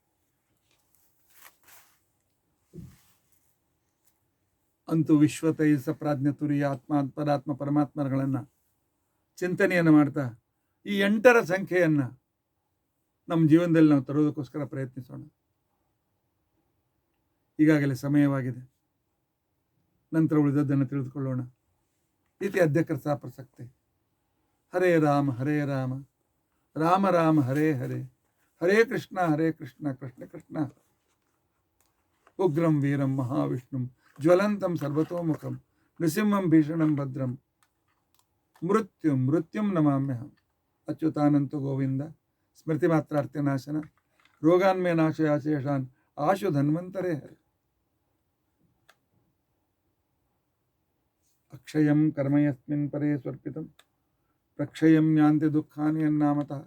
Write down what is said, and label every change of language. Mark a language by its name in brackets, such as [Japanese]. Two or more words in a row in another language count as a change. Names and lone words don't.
[Kannada] ಅಂತೂ ವಿಶ್ವತೈಸ ಪ್ರಾಜ್ಞ ತುರಿಯ ಆತ್ಮ ಪರಾತ್ಮ ಪರಮಾತ್ಮಗಳನ್ನು ಚಿಂತನೆಯನ್ನು ಮಾಡ್ತಾ ಈ 8 ಸಂಖ್ಯೆಯನ್ನು ನಮ್ಮ ಜೀವನದಲ್ಲಿ ನಾವು ತರೋದಕ್ಕೋಸ್ಕರ ಪ್ರಯತ್ನಿಸೋಣ. ಈಗಾಗಲೇ ಸಮಯವಾಗಿದೆ, ನಂತರ ಉಳಿದದ್ದನ್ನು ತಿಳಿದುಕೊಳ್ಳೋಣ. [Sanskrit] ಇತಿ ಅಧ್ಯಕ್ಷ ಪ್ರಸಕ್ತಿ. ಹರೇ ರಾಮ ಹರೇ ರಾಮ ರಾಮ ರಾಮ ಹರೇ ಹರೇ, ಹರೇ ಕೃಷ್ಣ ಕೃಷ್ಣ ಕೃಷ್ಣ. ಉಗ್ರಂ ವೀರಂ ಮಹಾವಿಷ್ಣುಂ ಜ್ವಲಂತಂ ಸರ್ವತೋಮುಖಂ ನೃಸಿಂಹಂ ಭೀಷಣಂ ಭದ್ರಂ ಮೃತ್ಯುಂ ನಮಾಮ್ಯಹಂ. ಅಚ್ಯುತಾನಂತ ಗೋವಿಂದ ಸ್ಮೃತಿ ಮಾತ್ರಾರ್ಥ್ಯನಾಶನ ರೋಗಾನ್ಮೇ ನಾಶಯಾಶೇಷಾನ್ ಆಶು ಧನ್ವಂತರೇ ಹರಿ. ಅಕ್ಷಯಂ ಕರ್ಮ ಯಸ್ಮಿನ್ ಪರೇ ಸ್ವರ್ಪಿತಂ ಪ್ರಕ್ಷಯಂ ಯಾಂತಿ ದುಃಖಾನಿ ಅನ್ನಾಮತಃ.